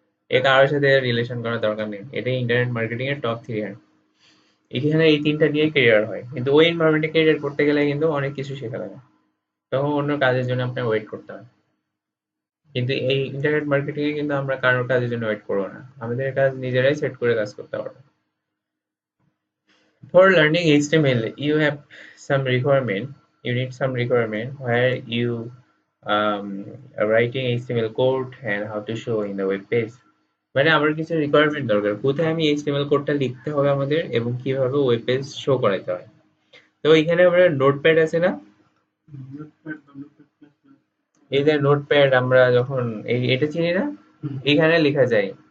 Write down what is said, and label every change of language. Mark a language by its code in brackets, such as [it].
[bn] এ কারোর সাথে রিলেশন করার দরকার নেই, এটাই ইন্টারনেট মার্কেটিং এর টপ 3 আর এখানে এই তিনটা নিয়ে কেরিয়ার হয়। কিন্তু ওই এনভায়রনমেন্টে কেরিয়ার করতে গেলে কিন্তু অনেক কিছু শেখা লাগে, তখন অন্য কাজের জন্য আপনার ওয়েট করতে হয়। কিন্তু এই ইন্টারনেট মার্কেটিং এ কিন্তু আমরা কারোর কাজের জন্য ওয়েট করবো না, আমাদের কাজ নিজেরাই সেট করে কাজ করতে পারবো। [en] For learning HTML, you have some requirement. You need some requirement where you are writing HTML code and how to show in the web page. [bn] মানে আমার কিছু রিকোয়ারমেন্ট দরকার, কোথায় আমি HTML কোডটা লিখতে হবে আমাদের এবং কিভাবে ওয়েব পেজ শো করাতে হয়। তো এখানে আমরা নোটপ্যাড আছে না, এই যে নোটপ্যাড আমরা যখন এটা চিনি না, এখানে লেখা যায়।